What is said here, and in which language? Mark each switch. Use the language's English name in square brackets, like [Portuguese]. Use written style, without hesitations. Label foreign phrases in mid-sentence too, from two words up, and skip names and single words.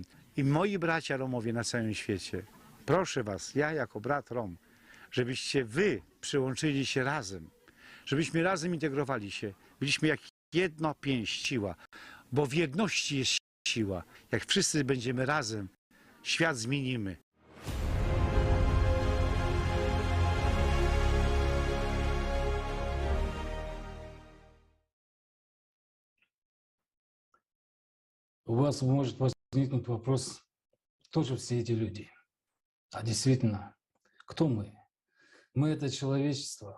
[Polish] I moi bracia Romowie na całym świecie, proszę Was, ja jako brat Rom, żebyście Wy przyłączyli się razem, żebyśmy razem integrowali się, byliśmy jak jedna pięść, siła, bo w jedności jest siła. Jak wszyscy będziemy razem, świat zmienimy. [Russian] У вас может возникнуть вопрос, кто же все эти люди? А действительно, кто мы? Мы — это человечество.